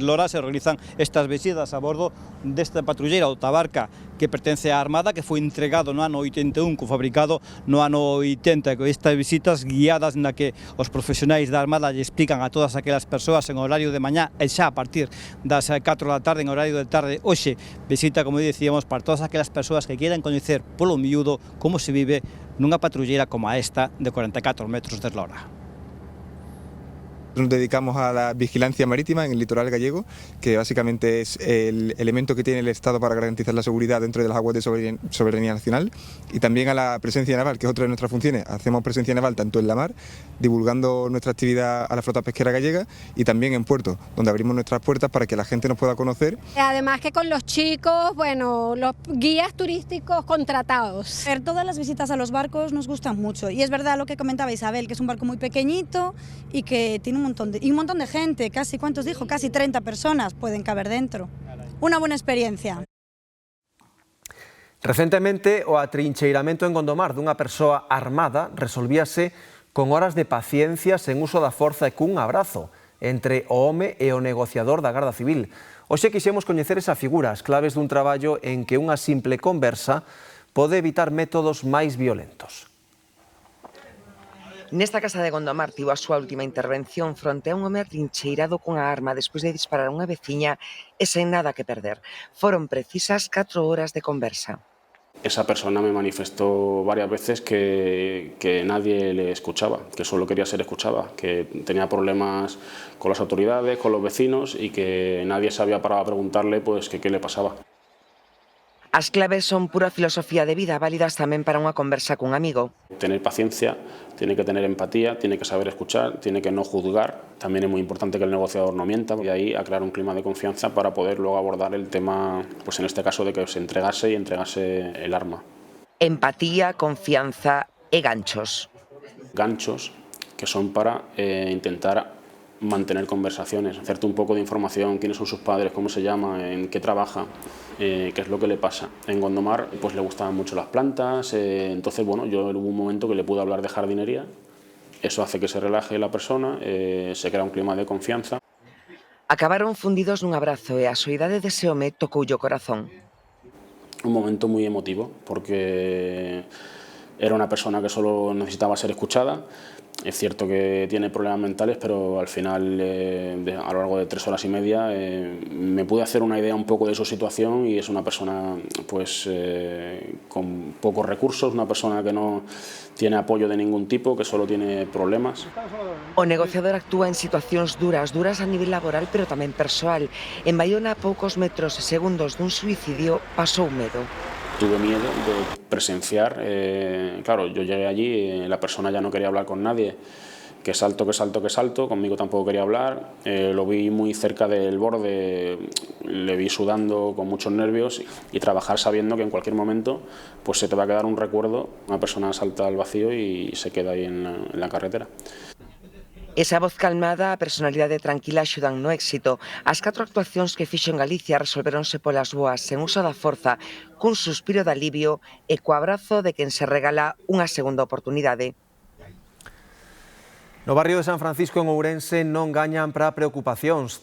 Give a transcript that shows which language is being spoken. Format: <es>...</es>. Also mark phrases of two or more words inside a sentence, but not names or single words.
<gl>eslora, se realizan estas visitas a bordo desta patrulleira, o Tabarca, que pertence á Armada, que foi entregado no ano 81, fabricado no ano 80, con estas visitas guiadas na que os profesionais da Armada lle explican a todas aquelas persoas en horario de mañá e xa a partir das 4 da tarde, en horario de tarde, hoxe, visita, como dicíamos, para todas aquelas persoas que quieran coñecer polo miúdo como se vive nunha patrullera como a esta de 44 metros de eslora.</gl> <es>Nos dedicamos a la vigilancia marítima en el litoral gallego, que básicamente es el elemento que tiene el Estado para garantizar la seguridad dentro de las aguas de soberanía nacional, y también a la presencia naval, que es otra de nuestras funciones. Hacemos presencia naval tanto en la mar, divulgando nuestra actividad a la flota pesquera gallega, y también en puerto, donde abrimos nuestras puertas para que la gente nos pueda conocer. Además que con los chicos, bueno, los guías turísticos contratados. Todas las visitas a los barcos nos gustan mucho, y es verdad lo que comentaba Isabel, que es un barco muy pequeñito y que tiene un montón de gente, casi, ¿cuántos dijo? Casi 30 personas pueden caber dentro. Una buena experiencia.</es> <gl>Recentemente, o atrincheiramento en Gondomar dunha persoa armada resolvíase con horas de paciencia sen uso da forza e cun abrazo entre o home e o negociador da Garda Civil. Hoxe quixemos coñecer esa figura, as claves dun traballo en que unha simple conversa pode evitar métodos máis violentos. Nesta casa de Gondomar tivo a súa última intervención fronte a un home atrincheirado cunha arma despois de disparar a unha veciña e sen nada que perder. Foron precisas 4 horas de conversa.</gl> <es>Esa persona me manifestó varias veces que nadie le escuchaba, que solo quería ser escuchada, que tenía problemas con las autoridades, con los vecinos y que nadie se había parado a preguntarle pues que qué le pasaba.</es> <gl>As claves son pura filosofía de vida, válidas tamén para unha conversa cun amigo.</gl> <es>Tener paciencia, tiene que tener empatía, tiene que saber escuchar, tiene que no juzgar. También es muy importante que el negociador no mienta y ahí a crear un clima de confianza para poder luego abordar el tema, pues en este caso de que se entregase y entregase el arma.</es> <gl>Empatía, confianza e ganchos.</gl> <es>Ganchos que son para intentar mantener conversaciones, hacerte un poco de información, quiénes son sus padres, cómo se llama, en qué trabaja, qué es lo que le pasa. En Gondomar pues le gustaban mucho las plantas, entonces bueno, yo hubo un momento que le pude hablar de jardinería, eso hace que se relaje la persona, se crea un clima de confianza.</es> <gl>Acabaron fundidos nun abrazo e a soidade dese home tocoulle o corazón.</gl> <es>Un momento muy emotivo, porque era una persona que solo necesitaba ser escuchada. Es cierto que tiene problemas mentales, pero al final, a lo largo de 3 horas y media, me pude hacer una idea un poco de su situación y es una persona pues, con pocos recursos, una persona que no tiene apoyo de ningún tipo, que solo tiene problemas.</es> <gl>O negociador actúa en situacións duras a nivel laboral, pero tamén persoal. En Baiona, a poucos metros e segundos dun suicidio, pasou medo.</gl> <es>Tuve miedo de presenciar, claro, yo llegué allí, la persona ya no quería hablar con nadie, que salto, conmigo tampoco quería hablar, lo vi muy cerca del borde, le vi sudando con muchos nervios y trabajar sabiendo que en cualquier momento pues se te va a quedar un recuerdo, una persona salta al vacío y se queda ahí en la carretera.</es> <gl>Esa voz calmada, a personalidade tranquila axudan no éxito. As 4 actuacións que fixo en Galicia resolveronse polas boas, sen uso da forza, cun suspiro de alivio e co abrazo de quen se regala unha segunda oportunidade. No barrio de San Francisco en Ourense non gañan para preocupacións.</gl>